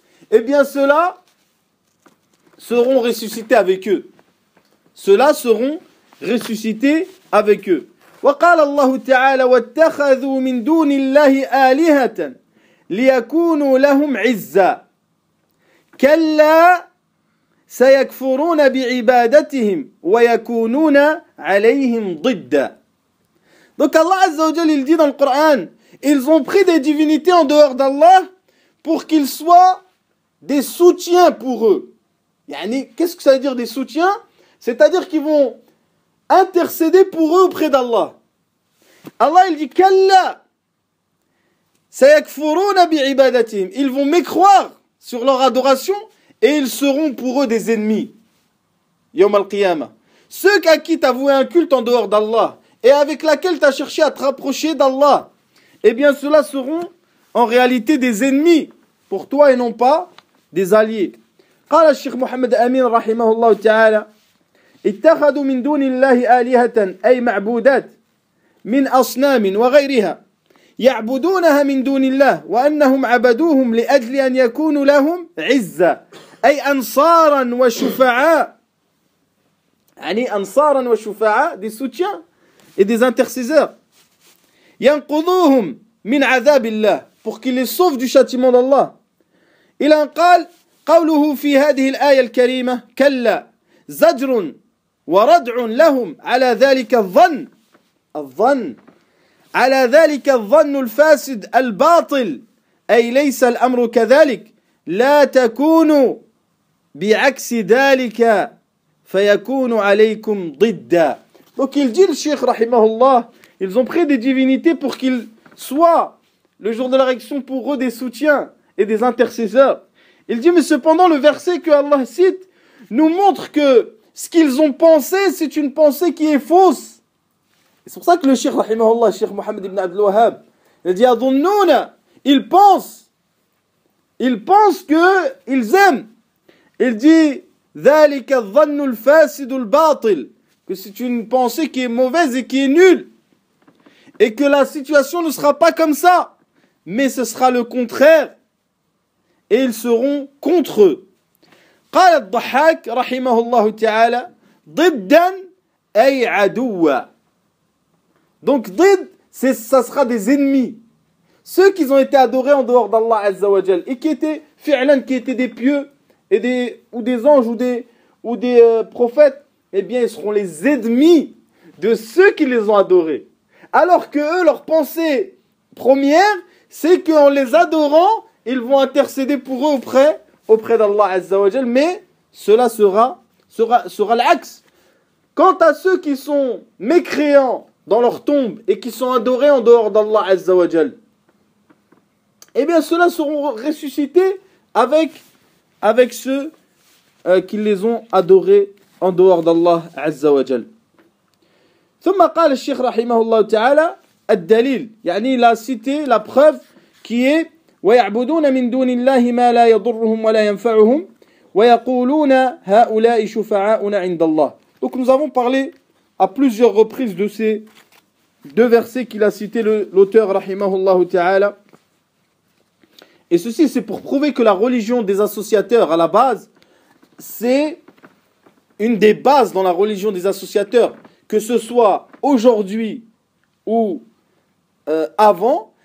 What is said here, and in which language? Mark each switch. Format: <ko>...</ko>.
<fr>Eh bien, ceux-là seront ressuscités avec eux. Ceux-là seront ressuscités avec eux.</fr> <ar>وقال الله تعالى واتخذوا من دون الله آلهة ليكونوا لهم عزة كلا سيكفرون بعبادتهم ويكونون عليهم ضد.</ar> <fr>Donc Allah Azza wa Jal, il dit dans le Coran, ils ont pris des divinités en dehors d'Allah pour qu'ils soient des soutiens pour eux. Yani, qu'est-ce que ça veut dire des soutiens? C'est-à-dire qu'ils vont intercéder pour eux auprès d'Allah. Allah, il dit</fr> <ar>kalla sayakfuruna bi'ibadatihim,</ar> <fr>ils vont mécroire sur leur adoration. Et ils seront pour eux des ennemis. Yawm al-Qiyamah. ceux à qui t'as voué un culte en dehors d'Allah et avec laquelle t'as cherché à te rapprocher d'Allah, eh bien ceux-là seront en réalité des ennemis pour toi et non pas des alliés.</fr> <ar>قال الشيخ محمد أمين رحمه الله تعالى اتخذوا من دون الله آلهة أي معبودات من أصنام وغيرها يعبدونها من دون الله وأنهم عبدوهم لأجل أن يكونوا لهم عزة أي أنصارا وشفعاء يعني أنصارا وشفعاء دي سوتيا</ar> <fr>et des intercesseurs</fr> <ar>ينقذوهم من عذاب الله</ar> <fr>pour qu'ils les sauvent du châtiment d'Allah.</fr> <ar>إلى أن قال قوله في هذه الآية الكريمة كلا زجر وردع لهم على ذلك الظن الظن على ذلك الظن الفاسد الباطل أي ليس الأمر كذلك لا تكون بعكس ذلك فيكون عليكم ضد.</ar> <fr>Donc il dit le Cheikh rahimahullah, ils ont pris des divinités pour qu'ils soient le jour de la réaction pour eux des soutiens et des intercesseurs. Il dit, mais cependant, le verset que Allah cite nous montre que ce qu'ils ont pensé, c'est une pensée qui est fausse. C'est pour ça que le Cheikh, rahimahullah, Cheikh Mohammed ibn Abdul Wahhab, il dit, adhunnouna, ils pensent qu'ils aiment. Il dit,</fr> <ar>dhalika dhannul fasidul batil,</ar> <fr>que c'est une pensée qui est mauvaise et qui est nulle. Et que la situation ne sera pas comme ça, mais ce sera le contraire. Et ils seront contre eux.</fr> <ar>قال الضحاك رحمه الله تعالى ضدا أي عدوا.</ar> <fr>Donc ضد, c'est, ça sera des ennemis. Ceux qui ont été adorés en dehors d'Allah Azza wa Jal et qui étaient fi'lan, qui étaient des pieux et des, ou des anges ou des prophètes, eh bien ils seront les ennemis de ceux qui les ont adorés. Alors que eux, leur pensée première, c'est qu'en les adorant, ils vont intercéder pour eux auprès d'Allah Azza wa Jal, mais cela sera l'axe. Quant à ceux qui sont mécréants dans leur tombe et qui sont adorés en dehors d'Allah Azza wa Jal, eh bien, ceux-là seront ressuscités avec ceux qui les ont adorés en dehors d'Allah Azza wa Jal.</fr> <ar>ثم قال الشيخ رحمه الله تعالى الدليل, يعني</ar> <fr>il a cité la preuve qui est</fr> <ar>ويعبدون من دون الله ما لا يضرهم ولا ينفعهم ويقولون هؤلاء شفعاؤنا عند الله.</ar> <fr>Donc nous avons parlé à plusieurs reprises de ces deux versets qu'il a cité l'auteur rahimahullah ta'ala. Et ceci c'est pour prouver que la religion des associateurs à la base, c'est une des bases dans la religion des associateurs, que ce soit aujourd'hui ou avant.</fr>